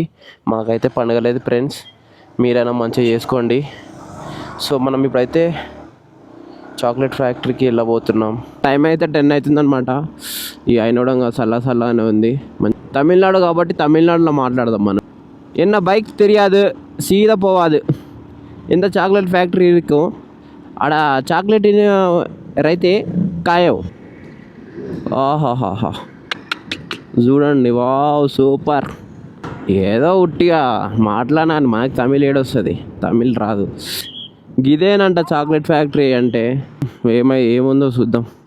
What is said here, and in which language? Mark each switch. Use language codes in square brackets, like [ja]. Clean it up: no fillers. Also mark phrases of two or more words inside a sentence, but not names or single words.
[te] మాకైతే పండుగ లేదు ఫ్రెండ్స్, మీరైనా మంచిగా చేసుకోండి. సో మనం ఇప్పుడైతే [en] chocolate factoryki [te] వెళ్ళబోతున్నాం. టైం అయితే 10 అవుతుందన్నమాట. ఈ అయినోడంగా చల్లగానే ఉంది. తమిళనాడు కాబట్టి తమిళనాడులో మాట్లాడదాం మనం. [ta] என்ன பைக் தெரியாது, சீதா போவாது. இந்த [en] chocolate factory [ta] இருக்கும். [te] ఆడ చాక్లెట్ రైతే కాయవు. ఆహాహాహా చూడండి, [en] wow super. [te] ఏదో ఉట్టిగా మాట్లాడాను, మనకి తమిళ్ ఏడొస్తుంది, తమిళ్ రాదు. గిదేనంట [en] chocolate factory [te] అంటే. ఏముందో చూద్దాం.